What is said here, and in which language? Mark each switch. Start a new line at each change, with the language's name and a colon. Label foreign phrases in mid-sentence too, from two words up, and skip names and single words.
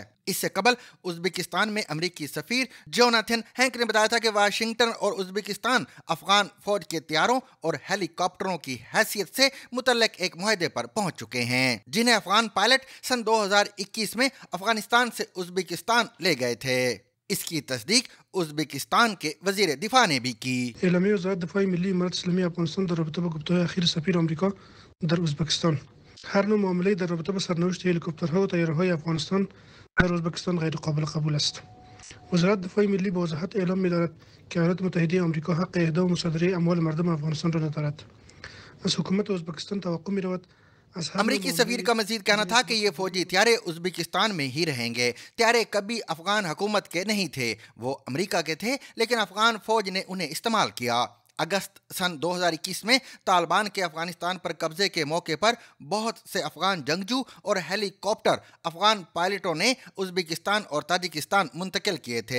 Urdu: اس سے قبل ازبکستان میں امریکی سفیر جوناتھن ہینک نے بتایا تھا کہ واشنگٹن اور ازبکستان افغان فوج کے طیاروں اور ہیلی کاپٹروں کی حیثیت سے متعلق ایک معاہدے پر پہنچ چکے ہیں، جنہیں افغان پائلٹ سن 2021 میں افغانستان سے ازبکستان لے گئے تھے۔ اس کی تصدیق ازبکستان کے وزیر دفاع نے بھی کی۔
Persian: اعلامیه وزارت دفاع ملی امارت اسلامی افغانستان در رابطه با گفتگوهای اخیر سفیر آمریکا در ازبکستان، هر نوع معامله‌ای در رابطه با سرنوشت هلیکوپترها و طیاره‌های افغانستان در ازبکستان غیر قابل قبول است. وزارت دفاع ملی با وضاحت اعلام می‌دارد که ایالات متحده آمریکا حق اهدا و مصادره اموال مردم افغانستان را ندارد. از حکومت ازبکستان توقع می‌رود
Urdu: امریکی سفیر کا مزید کہنا تھا کہ یہ فوجی طیارے ازبکستان میں ہی رہیں گے. طیارے کبھی افغان حکومت کے نہیں تھے، وہ امریکہ کے تھے، لیکن افغان فوج نے انہیں استعمال کیا. اگست سن 2021 میں طالبان کے افغانستان پر قبضے کے موقع پر بہت سے افغان جنگجو اور ہیلی کاپٹر افغان پائلٹوں نے ازبکستان اور تاجکستان منتقل کیے تھے.